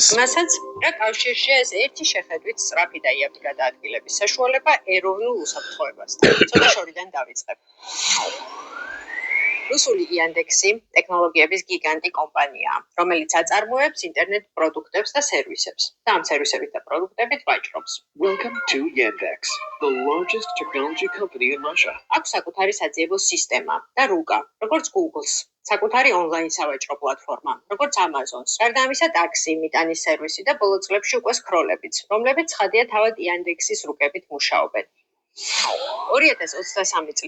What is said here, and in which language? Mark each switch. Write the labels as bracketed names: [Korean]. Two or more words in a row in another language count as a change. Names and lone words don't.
[Georgian] მასაც რა კავშირშია ეს ერთი შეხედვით სწრაფი და იაფი გადაადგილების საშუალება ეროვნულ უსაფრთხოებასთან. ცოტა შორიდან დავიწყებ. რუსული Яндексი ტექნოლოგიების გიგანტი კომპანიაა, რომელიც აწარმოებს ინტერნეტ პროდუქტებს და სერვისებს და ამ სერვისებით და პროდუქტებით ვაჭრობს. [English] Welcome to Yandex, the largest technology company in Russia. [Georgian] აქვს საკუთარი საძიებო სისტემა და რუკა, როგორც Google-ს, საკუთარი ონლაინ სავაჭრო პლატფორმა, როგორც Amazon-ს, გარდა ამისა ტაქსი, მიტანის სერვისი და ბოლო წლებში უკვე სკროლებიც, რომლებიც ცხადია თავად Яндексის რუკებით მუშაობენ. 2023 წლის